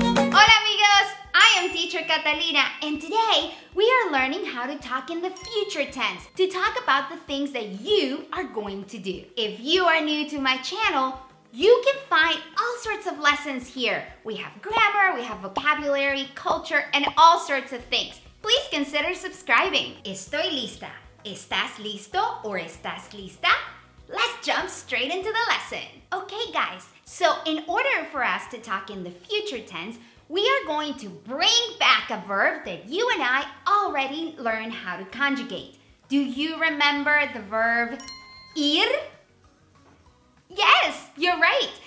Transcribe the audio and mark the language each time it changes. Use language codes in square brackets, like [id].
[en] Catalina, and today we are learning how to talk in the future tense to talk about the things that you are going to do. If you are new to my channel, you can find all sorts of lessons here. We have grammar, we have vocabulary, culture, and all sorts of things. Please consider subscribing. [es] Estoy lista. ¿Estás listo or estás lista? [en] Let's jump straight into the lesson. Okay, guys, so in order for us to talk in the future tense, we are going to bring back a verb that you and I already learned how to conjugate. Do you remember the verb ir? Yes, you're right.